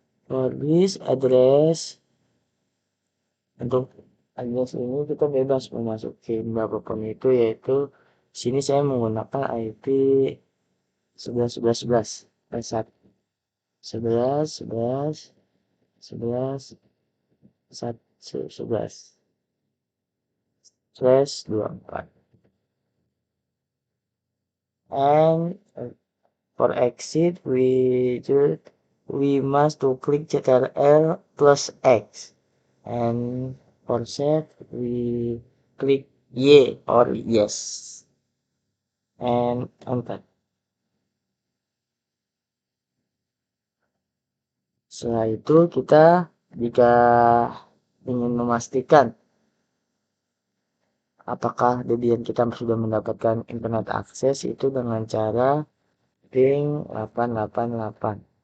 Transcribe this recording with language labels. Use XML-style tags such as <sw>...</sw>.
<en>For this address,</en> <id>untuk address ini kita bebas memasuki berapapun itu, yaitu sini saya menggunakan IP 11.11.11 11.11.11/24.</id> <en>And for exit we must to click Ctrl plus X, and for save we click Y or yes and enter.</en> <id>Setelah itu kita jika ingin memastikan apakah Debian kita sudah mendapatkan internet akses, itu dengan cara ping 888.</id>